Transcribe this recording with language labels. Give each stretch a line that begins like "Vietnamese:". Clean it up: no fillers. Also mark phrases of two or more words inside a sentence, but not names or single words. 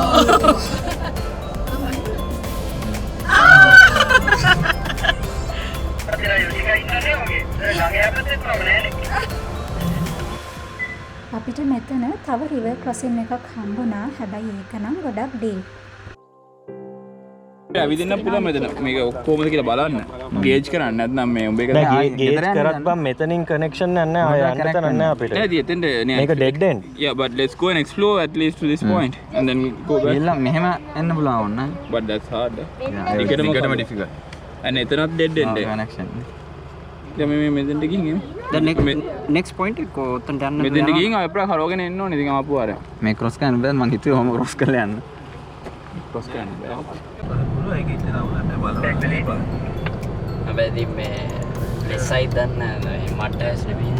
Sinhala: අපිට මෙතන තව රිවර් ක්‍රොසින් එකක් හම්බුණා. හැබැයි ඒක නම් ගොඩක් ඩීප්. ඇවිදින්න පුළුවන් මෙතන. මේක ඔක්කොමද කියලා බලන්න. ගේජ් කරන්න නැත්නම් මේ උඹ එක ගේජ් කරත් බම් මෙතනින් කනෙක්ෂන් නැහැ. ආය යන්න තැන නැහැ අපිට. නේද එතෙන්ද නේ. මේක
English: dead end. Yeah, but let's go and explore at least to this point and then go back.
Sinhala: එල්ල මෙහෙම එන්න පුළුවන් ඕන.
English: But that's hard.
Sinhala: ඒකටම difficult. and එතනත්
English: dead end.
Sinhala: connection. දැන් මේ මෙතෙන්ට ගිහින් එමු. දැන්
English: next point
Sinhala: එක කොතනට යන්න මෙතෙන්ට ගිහින් අප්‍රා කරවගෙන එන්න ඕනේ. ඉතින් ආපු ආරය. මේ cross කරන්න බෑ මං හිතුවේ ඔහම cross කරලා යන්න. cross කරන්න බෑ. හැබැයි මේ
English: left side
Sinhala: දන්න මට ඇස් නෙමෙයි.